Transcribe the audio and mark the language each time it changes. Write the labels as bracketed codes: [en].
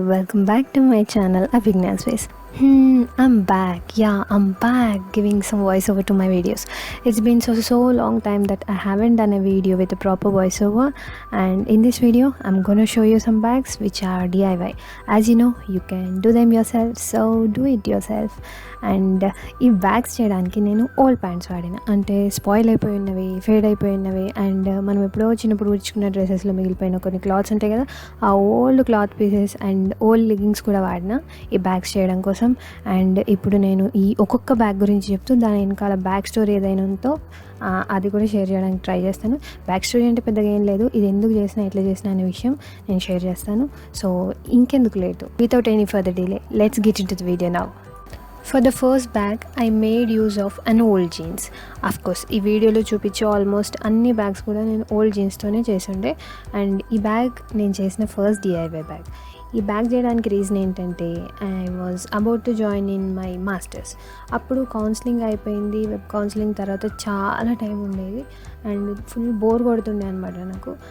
[en] Welcome back to my channel, Abhigna's Ways. I'm back. Yeah, I'm back giving some voiceover to my videos. It's been so long time that I haven't done a video with a proper voiceover, and in this video, I'm gonna show you some bags which are DIY. As you know, you can do them yourself, so do it yourself. [te] And ఈ bags చేయడానికి నేను old pants వాడిన, అంటే spoil అయిపోయి ఉన్నవి, fade అయిపోయి ఉన్నవి, and మనం ఎప్పుడో చిన్నప్పుడు ఉడుచుకున్న డ్రెస్సెస్లో మిగిలిపోయిన కొన్ని క్లాత్స్ ఉంటాయి కదా, ఆ old cloth pieces and old leggings కూడా వాడిన ఈ బ్యాగ్స్ చేయడం కోసం. అండ్ ఇప్పుడు నేను ఈ ఒక్కొక్క బ్యాగ్ గురించి చెప్తూ దాని వెనకాల బ్యాక్ స్టోరీ ఏదైనా ఉందో అది కూడా షేర్ చేయడానికి ట్రై చేస్తాను. బ్యాక్ స్టోరీ అంటే పెద్దగా ఏం లేదు, ఇది ఎందుకు చేసినా ఎట్లా చేసినా అనే విషయం నేను షేర్ చేస్తాను. సో ఇంకెందుకు late, [en] Without any further delay, let's get into the video now. For the first bag, I made use of an old jeans. [te] Of course, ఈ వీడియోలో చూపించే ఆల్మోస్ట్ అన్ని బ్యాగ్స్ కూడా నేను ఓల్డ్ జీన్స్తోనే చేసిండే. అండ్ ఈ బ్యాగ్ నేను చేసిన ఫస్ట్ DIY బ్యాగ్. ఈ బ్యాగ్ చేయడానికి రీజన్ ఏంటంటే, [en] I was about to join in my masters. [te] అప్పుడు కౌన్సిలింగ్ అయిపోయింది, వెబ్ కౌన్సిలింగ్ తర్వాత చాలా టైం ఉండేది అండ్ ఫుల్ బోర్ కొడుతుండే అనమాట నాకు.